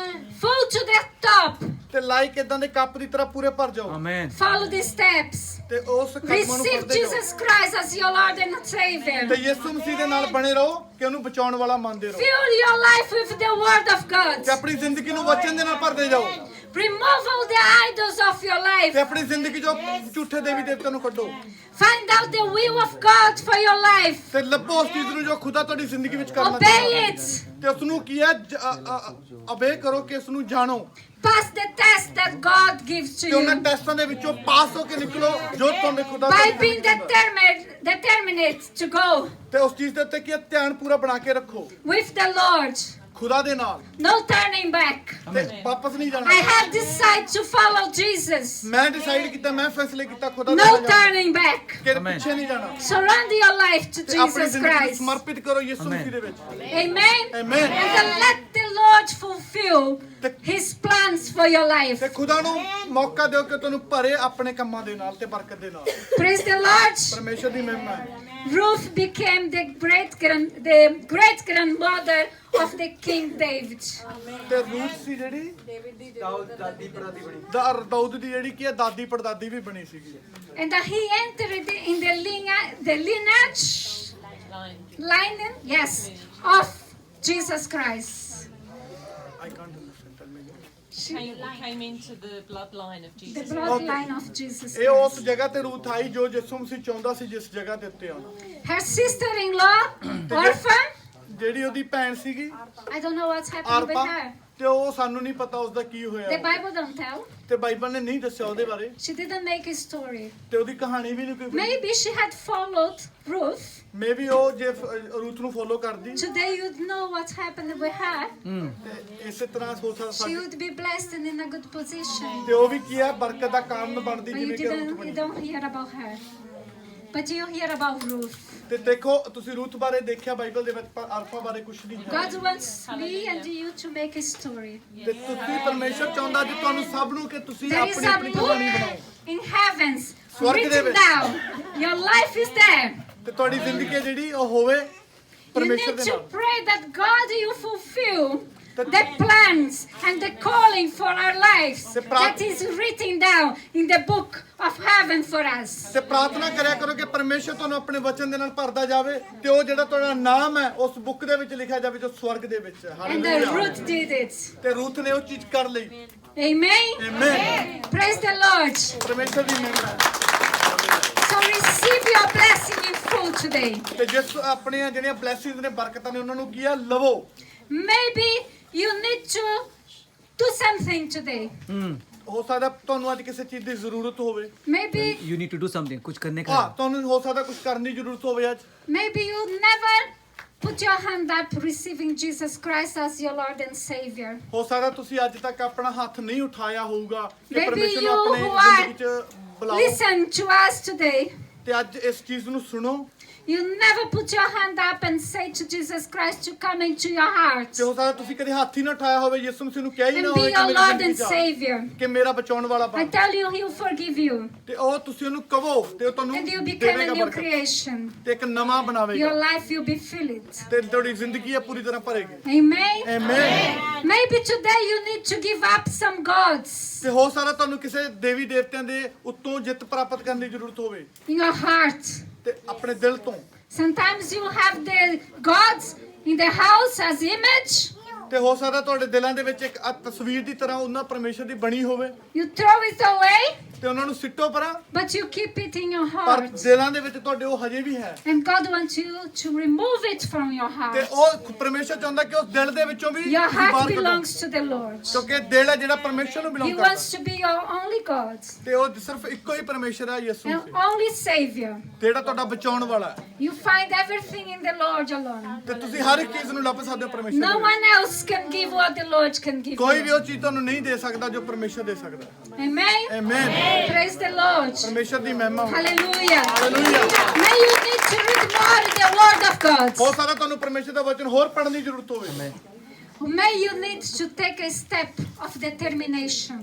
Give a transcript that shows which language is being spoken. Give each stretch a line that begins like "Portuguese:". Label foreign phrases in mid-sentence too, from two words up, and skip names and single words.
English: Full to the top.
Punjabi: ਤੇ ਲਾਈਕ ਇਦਾਂ ਦੇ ਕੱਪ ਦੀ ਤਰ੍ਹਾਂ ਪੂਰੇ ਭਰ ਜਾਓ
English: Amen. Follow the steps.
Punjabi: ਤੇ ਉਸ ਕਦਮਾਂ ਨੂੰ
English: Receive
Punjabi: ਫੜਦੇ ਜਾਓ
English: Jesus Christ as your Lord and
Punjabi: ਤੇ
English: Savior.
Punjabi: ਯਿਸੂ ਮਸੀਹ ਦੇ ਨਾਲ ਬਣੇ ਰਹੋ ਕਿ ਉਹਨੂੰ ਬਚਾਉਣ ਵਾਲਾ ਮੰਨਦੇ ਰਹੋ
English: Fill your life with the word of God.
Punjabi: ਤੇ ਆਪਣੀ ਜ਼ਿੰਦਗੀ ਨੂੰ ਵਚਨ ਦੇ ਨਾਲ ਭਰਦੇ ਜਾਓ
English: Remove all the idols of your
Punjabi: ਤੇ
English: life.
Punjabi: ਆਪਣੀ ਜ਼ਿੰਦਗੀ ਚੋਂ ਝੂਠੇ ਦੇਵੀ ਦੇਵਤਿਆਂ ਨੂੰ ਕੱਢੋ
English: Find out the will of God for your life.
Punjabi: ਤੇ ਲੱਭੋ ਉਸ ਚੀਜ਼ ਨੂੰ ਜੋ ਖੁਦਾ ਤੁਹਾਡੀ ਜ਼ਿੰਦਗੀ ਵਿੱਚ ਕਰਨਾ
English: Obey
Punjabi: ਚਾਹੁੰਦਾ ਹੈ
English: it.
Punjabi: ਤੇ ਉਸ ਨੂੰ ਕੀ ਹੈ ਅਬੇ ਕਰੋ ਕਿ ਉਸ ਨੂੰ ਜਾਣੋ
English: Pass the test that God gives to
Punjabi: ਤੇ ਉਹਨਾਂ
English: you.
Punjabi: ਟੈਸਟਾਂ ਦੇ ਵਿੱਚੋਂ ਪਾਸ ਹੋ ਕੇ ਨਿਕਲੋ ਜੋ ਤੁਹਾਨੂੰ ਖੁਦਾ
English: By
Punjabi: ਤੁਹਾਡੀ
English: being
Punjabi: ਜ਼ਿੰਦਗੀ ਚ
English: determined to go
Punjabi: ਤੇ ਉਸ ਚੀਜ਼ ਦੇ ਉੱਤੇ ਕੀ ਹੈ, ਧਿਆਨ ਪੂਰਾ ਬਣਾ ਕੇ ਰੱਖੋ
English: with the Lord.
Punjabi: ਖੁਦਾ ਦੇ ਨਾਲ
English: No turning back.
Punjabi: ਤੇ ਵਾਪਸ ਨਹੀਂ ਜਾਣਾ
English: I have decided to follow Jesus.
Punjabi: ਮੈਂ ਡਿਸਾਈਡ ਕੀਤਾ ਮੈਂ ਫੈਸਲੇ ਕੀਤਾ ਖੁਦਾ ਦੇ
English: No
Punjabi: ਨਾਲ ਜਾਣਾ
English: turning back.
Punjabi: ਕਿ
English: Amen.
Punjabi: ਪਿੱਛੇ ਨਹੀਂ ਜਾਣਾ
English: Surrender your life to
Punjabi: ਤੇ ਆਪਣੀ
English: Jesus
Punjabi: ਜ਼ਿੰਦਗੀ ਨੂੰ
English: Christ.
Punjabi: ਸਮਰਪਿਤ ਕਰੋ ਯਿਸੂ
English: Amen.
Punjabi: ਮਸੀਹ ਦੇ ਵਿੱਚ
English: Amen. Amen. And then let the Lord fulfill
Punjabi: ਤੇ
English: His plans for your life.
Punjabi: ਤੇ ਖੁਦਾ ਨੂੰ ਮੌਕਾ ਦਿਓ ਕਿ ਤੁਹਾਨੂੰ ਭਰੇ ਆਪਣੇ ਕੰਮਾਂ ਦੇ ਨਾਲ ਤੇ ਬਰਕਤ ਦੇ ਨਾਲ
English: Praise the Lord.
Punjabi: ਪਰਮੇਸ਼ਰ ਦੀ ਮਹਿਮਾ ਹੈ
English: Ruth became the great grandmother of the King David.
Punjabi: ਤੇ ਰੂਥ ਸੀ ਜਿਹੜੀ ਦਾਦੀ ਪੜਦਾਦੀ ਬਣੀ ਦਾਊਦ ਦੀ ਜਿਹੜੀ ਕੀ ਹੈ ਦਾਦੀ ਪੜਦਾਦੀ ਵੀ ਬਣੀ ਸੀਗੀ
English: And he entered in the lineage, line, yes, of Jesus Christ. I can't understand. Tell me. came into the bloodline of The Jesus. bloodline of Jesus
Punjabi: ਇਹ ਉਸ
English: Christ.
Punjabi: ਜਗ੍ਹਾ ਤੇ ਰੂਥ ਆਈ ਜੋ ਯਿਸੂ ਮਸੀਹ ਚਾਹੁੰਦਾ ਸੀ ਜਿਸ ਜਗ੍ਹਾ ਤੇ ਉੱਤੇ ਆਉਣਾ
English: Her sister-in-law, orphan.
Punjabi: ਜਿਹੜੀ ਉਹਦੀ ਭੈਣ ਸੀਗੀ
English: I don't know what's happened ਆਰਪਾ with her.
Punjabi: ਤੇ ਉਹ ਸਾਨੂੰ ਨਹੀਂ ਪਤਾ ਉਸਦਾ ਕੀ
English: The
Punjabi: ਹੋਇਆ
English: Bible don't tell.
Punjabi: ਤੇ ਬਾਈਬਲ ਨੇ ਨਹੀਂ ਦੱਸਿਆ ਉਹਦੇ ਬਾਰੇ
English: She didn't make a story.
Punjabi: ਤੇ ਉਹਦੀ ਕਹਾਣੀ ਵੀ ਨਹੀਂ ਕੋਈ
English: Maybe she had followed Ruth.
Punjabi: ਮੇਬੀ ਉਹ ਜੇ ਰੂਥ ਨੂੰ ਫੋਲੋ ਕਰਦੀ
English: Today you'd know what happened with her.
Punjabi: ਤੇ ਇਸੇ ਤਰ੍ਹਾਂ ਹੋ ਸਕਦਾ
English: She
Punjabi: ਸਾਡੀ
English: would be blessed and in a good position.
Punjabi: ਤੇ ਉਹ ਵੀ ਕੀ ਹੈ ਬਰਕਤ ਦਾ ਕਾਰਨ ਬਣਦੀ
English: But you
Punjabi: ਜਿਵੇਂ ਕਿ ਰੂਥ
English: you
Punjabi: ਬਣੀ
English: don't hear about her. But you hear about Ruth.
Punjabi: ਤੇ ਦੇਖੋ ਤੁਸੀਂ ਰੂਥ ਬਾਰੇ ਦੇਖਿਆ ਬਾਈਬਲ ਦੇ ਵਿੱਚ ਪਰ ਅਰਫਾ ਬਾਰੇ ਕੁਝ ਨਹੀਂ ਹੈ
English: God wants me and you to make a story.
Punjabi: ਤੇ ਤੁਸੀਂ ਪਰਮੇਸ਼ਰ ਚਾਹੁੰਦਾ ਜੀ ਤੁਹਾਨੂੰ ਸਭ ਨੂੰ ਕਿ ਤੁਸੀਂ
English: There is
Punjabi: ਆਪਣੀ
English: a
Punjabi: ਆਪਣੀ ਕਹਾਣੀ ਬਣਾਓ
English: book in heavens
Punjabi: ਸਵਰਗ ਦੇ
English: written
Punjabi: ਵਿੱਚ।
English: down. Your life is there.
Punjabi: ਤੇ ਤੁਹਾਡੀ ਜ਼ਿੰਦਗੀ ਹੈ ਜਿਹੜੀ ਉਹ ਹੋਵੇ
English: You
Punjabi: ਪਰਮੇਸ਼ਰ
English: need
Punjabi: ਦੇ
English: to
Punjabi: ਨਾਲ
English: pray that God you fulfill the plans and the calling for our lives that is written down in the book of heaven for us.
Punjabi: ਤੇ ਪ੍ਰਾਰਥਨਾ ਕਰਿਆ ਕਰੋ ਕਿ ਪਰਮੇਸ਼ਰ ਤੁਹਾਨੂੰ ਆਪਣੇ ਵਚਨ ਦੇ ਨਾਲ ਭਰਦਾ ਜਾਵੇ ਤੇ ਉਹ ਜਿਹੜਾ ਤੁਹਾਡਾ ਨਾਮ ਹੈ ਉਸ ਬੁੱਕ ਦੇ ਵਿੱਚ ਲਿਖਿਆ ਜਾਵੇ ਜੋ ਸਵਰਗ ਦੇ ਵਿੱਚ ਹੈ
English: And
Punjabi: ਹਾਲੇਲੂਇਆ
English: Ruth did it.
Punjabi: ਤੇ ਰੂਥ ਨੇ ਉਹ ਚੀਜ਼ ਕਰ ਲਈ
English: Amen.
Punjabi: ਆਮੇਨ
English: Praise the Lord.
Punjabi: ਪਰਮੇਸ਼ਰ ਦੀ ਮਹਿਮਾ ਹੈ।
English: So receive your blessing in full today.
Punjabi: ਤੇ ਜਿਸ ਆਪਣੀਆਂ ਜਿਹੜੀਆਂ ਬਲੇਸਿੰਗਸ ਨੇ ਬਰਕਤਾਂ ਨੇ ਉਹਨਾਂ ਨੂੰ ਕੀ ਆ ਲਵੋ
English: Maybe you need to do something today.
Punjabi: ਹੋ ਸਕਦਾ ਤੁਹਾਨੂੰ ਅੱਜ ਕਿਸੇ ਚੀਜ਼ ਦੀ ਜ਼ਰੂਰਤ ਹੋਵੇ
English: Maybe You need to do something.
Hindi: कुछ करने का
Punjabi: ਹਾਂ
Hindi: है.
Punjabi: ਤੁਹਾਨੂੰ ਹੋ ਸਕਦਾ ਕੁਝ ਕਰਨ ਦੀ ਜ਼ਰੂਰਤ ਹੋਵੇ ਅੱਜ
English: maybe you never put your hand up receiving Jesus Christ as your Lord and Savior.
Punjabi: ਹੋ ਸਕਦਾ ਤੁਸੀਂ ਅੱਜ ਤੱਕ ਆਪਣਾ ਹੱਥ ਨਹੀਂ ਉਠਾਇਆ ਹੋਊਗਾ ਕਿ
English: Maybe
Punjabi: ਪਰਮੇਸ਼ਰ ਨੂੰ
English: you
Punjabi: ਆਪਣੇ
English: who are-
Punjabi: ਜ਼ਿੰਦਗੀ 'ਚ ਬੁਲਾਓ
English: Listen to us today.
Punjabi: ਤੇ ਅੱਜ ਇਸ ਚੀਜ਼ ਨੂੰ ਸੁਣੋ
English: You never put your hand up and say to Jesus Christ to come into your heart
Punjabi: ਤੇ ਹੋ ਸਕਦਾ ਤੁਸੀਂ ਕਦੇ ਹੱਥ ਹੀ ਨਾ ਉਠਾਇਆ ਹੋਵੇ ਯਿਸੂ ਮਸੀਹ ਨੂੰ ਕਿਹਾ ਹੀ ਨਾ
English: and be
Punjabi: ਹੋਵੇ ਕਿ
English: your
Punjabi: ਮੇਰੀ
English: Lord
Punjabi: ਜ਼ਿੰਦਗੀ
English: and
Punjabi: 'ਚ ਆ,
English: Savior.
Punjabi: ਕਿ ਮੇਰਾ ਬਚਾਉਣ ਵਾਲਾ
English: I
Punjabi: ਬਣ
English: tell you, He'll forgive you
Punjabi: ਤੇ ਉਹ ਤੁਸੀਂ ਉਹਨੂੰ ਕਹੋ ਤੇ ਉਹ ਤੁਹਾਨੂੰ
English: and you become a
Punjabi: ਦੇਵੇਗਾ
English: new
Punjabi: ਬਰਕਤ
English: creation.
Punjabi: ਤੇ ਇੱਕ ਨਵਾਂ
English: Your
Punjabi: ਬਣਾਵੇਗਾ
English: life will be filled.
Punjabi: ਤੇ ਤੁਹਾਡੀ ਜ਼ਿੰਦਗੀ ਹੈ ਪੂਰੀ ਤਰ੍ਹਾਂ ਭਰੇਗੀ
English: Amen.
Punjabi: ਆਮੇਨ
English: Maybe today you need to give up some gods
Punjabi: ਤੇ ਹੋ ਸਕਦਾ ਤੁਹਾਨੂੰ ਕਿਸੇ ਦੇਵੀ ਦੇਵਤਿਆਂ ਦੇ ਉੱਤੋਂ ਜਿੱਤ ਪ੍ਰਾਪਤ ਕਰਨ ਦੀ ਜ਼ਰੂਰਤ ਹੋਵੇ
English: in your heart.
Punjabi: ਤੇ ਆਪਣੇ ਦਿਲ ਤੋਂ
English: Sometimes you have the gods in the house as image.
Punjabi: ਤੇ ਹੋ ਸਕਦਾ ਤੁਹਾਡੇ ਦਿਲਾਂ ਦੇ ਵਿੱਚ ਇੱਕ ਤਸਵੀਰ ਦੀ ਤਰ੍ਹਾਂ ਉਹਨਾਂ ਪਰਮੇਸ਼ਰ ਦੀ ਬਣੀ ਹੋਵੇ
English: You throw it away
Punjabi: ਤੇ ਉਹਨਾਂ ਨੂੰ ਸਿੱਟੋ ਪਰਾਂ,
English: but you keep it in your
Punjabi: ਪਰ
English: heart.
Punjabi: ਦਿਲਾਂ ਦੇ ਵਿੱਚ ਤੁਹਾਡੇ ਉਹ ਹਜੇ ਵੀ ਹੈ।
English: And God wants you to remove it from your
Punjabi: ਤੇ
English: heart.
Punjabi: ਉਹ ਪਰਮੇਸ਼ਰ ਚਾਹੁੰਦਾ ਕਿ ਉਸ ਦਿਲ ਦੇ ਵਿੱਚੋਂ ਵੀ
English: Your
Punjabi: ਤੁਸੀਂ
English: heart
Punjabi: ਬਾਹਰ ਕੱਢੋ,
English: belongs to the Lord.
Punjabi: ਕਿਉਂਕਿ ਦਿਲ ਹੈ ਜਿਹੜਾ ਪਰਮੇਸ਼ਰ ਨੂੰ
English: He ਬਿਲੋਂਗ wants
Punjabi: ਕਰਦਾ,
English: to be your only God
Punjabi: ਤੇ ਉਹ ਸਿਰਫ ਇੱਕੋ ਹੀ ਪਰਮੇਸ਼ਰ ਹੈ, ਯਿਸੂ
English: and
Punjabi: ਮਸੀਹ,
English: only Savior.
Punjabi: ਜਿਹੜਾ ਤੁਹਾਡਾ ਬਚਾਉਣ ਵਾਲਾ ਹੈ।
English: You find everything in the Lord alone.
Punjabi: ਤੇ ਤੁਸੀਂ ਹਰ ਇੱਕ ਚੀਜ਼ ਨੂੰ ਲੱਭ ਸਕਦੇ ਹੋ ਪਰਮੇਸ਼ਰ
English: No
Punjabi: ਦੇ ਵਿੱਚ।
English: one else can give what the Lord can give
Punjabi: ਕੋਈ ਵੀ
English: you.
Punjabi: ਉਹ ਚੀਜ਼ ਤੁਹਾਨੂੰ ਨਹੀਂ ਦੇ ਸਕਦਾ ਜੋ ਪਰਮੇਸ਼ਰ ਦੇ ਸਕਦਾ ਹੈ।
English: Amen.
Punjabi: ਆਮੇਨ।
English: Praise the Lord.
Punjabi: ਪਰਮੇਸ਼ਰ ਦੀ ਮਹਿਮਾ ਹੋਵੇ।
English: Hallelujah.
Punjabi: ਹਾਲੇਲੂਇਆ।
English: May you need to read more the Word of God.
Punjabi: ਹੋ ਸਕਦਾ ਤੁਹਾਨੂੰ ਪਰਮੇਸ਼ਰ ਦਾ ਵਚਨ ਹੋਰ ਪੜ੍ਹਨ ਦੀ ਜ਼ਰੂਰਤ ਹੋਵੇ।
English: May you need to take a step of determination.